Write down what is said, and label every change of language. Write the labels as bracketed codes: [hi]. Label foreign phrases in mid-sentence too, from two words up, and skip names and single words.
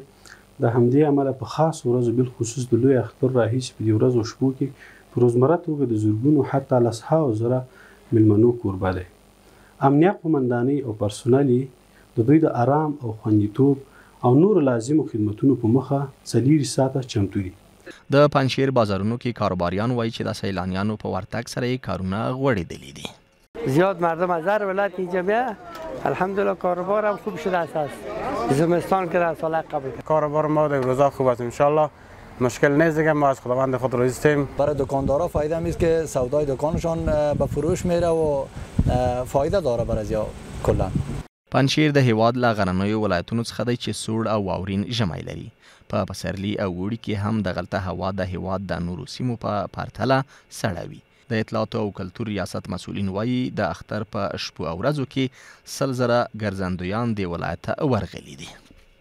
[ps] د همدې امله په خاص ورځو بالخصوص د لوی اختر راهیسې په دې ورځو شپو کې په روزمره توګه د زرګونو حتی لسهاوو زره میلمنو کوربه دی. امنیت قماندانۍ او پرسونل د دوی د آرام او خوندیتوب او نور لازمو خدمتونو په مخه 24 ساعته چمتو دي. د پنجشیر بازارونو کې کاروباریان وایي چې د سیلانیانو په ورتګ سره یې کارونه غوړېدلي دي. [fa] زیاد مردم از هر ولایت اینجا میاد. الحمدلله کاروبار هم خوب شده است. زمستان که در سال قبل کاروبار ما در روزا خوب است. انشالله مشکل نیست دیگه. ما از خداوند خود راضی هستیم. برای دکاندارا فایده میست که سودای دکانشان به فروش میره و فایده داره برای کلا. [ps] پنجشیر د هیواد له غرنیو ولایتونو څخه دی چې سوړ او واورین ژمی لري. په پسرلي او اوړي کې هم دغلته هوا د هیواد د نورو سیمو په پرتله سړه وي. د اطلاعاتو او کلتور ریاست مسؤلین وایي د اختر په شپو او ورځو کې 100,000 ګرځندویان دې ولایت ته ورغلي دي.